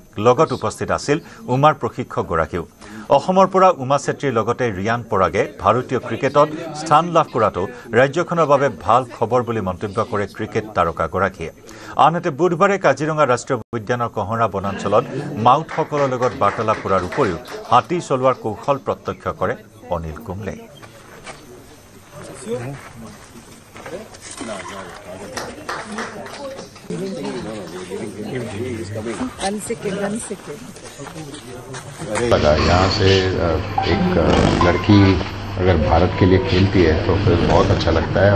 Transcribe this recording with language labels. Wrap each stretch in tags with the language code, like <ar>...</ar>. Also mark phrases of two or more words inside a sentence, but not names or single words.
<as>লগত উপস্থিত আছিল উমাৰ প্ৰশিক্ষকগৰাকীও। অসমৰ পৰা উমা চেত্ৰীৰ লগতে ৰিয়ান পৰাগে ভাৰতীয় ক্ৰিকেটত স্থান লাভ কৰাটো ৰাজ্যখনৰ বাবে ভাল খবৰ বুলি মন্তব্য কৰে ক্ৰিকেট তাৰকাগৰাকীয়ে। আনহাতে বুধবাৰে কাজিৰঙা ৰাষ্ট্ৰীয় উদ্যানৰ কহৰা বনাঞ্চলত মাউথসকলৰ লগত বাৰ্তালাপ কৰাৰ উপৰিও হাতী চলোৱাৰ কৌশল প্ৰত্যক্ষ কৰে অনিল কুম্বলে।</as> <hi>लगा यहाँ से एक लड़की अगर भारत के लिए खेलती है तो फिर बहुत अच्छा लगता है।</hi>